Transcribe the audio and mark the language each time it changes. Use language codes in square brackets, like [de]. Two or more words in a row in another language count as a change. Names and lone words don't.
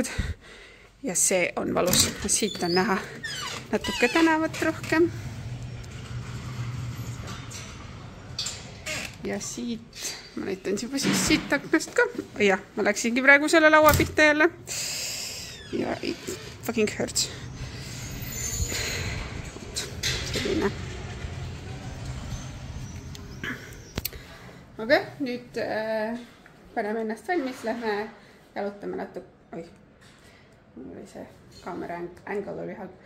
[et] Ja see on valus. Siit on näha natuke tänavat rohkem. Ja siit, ma näitan juba siis siit aknast ka. Jah, ma läksingi praegu selle laua pihta jälle. [en] Ja it fucking hurts. [et] Selline. Aga nüüd paneme ennast valmis, lähme jalutame natuke. Oi, mul oli see kaamera angle oli halb.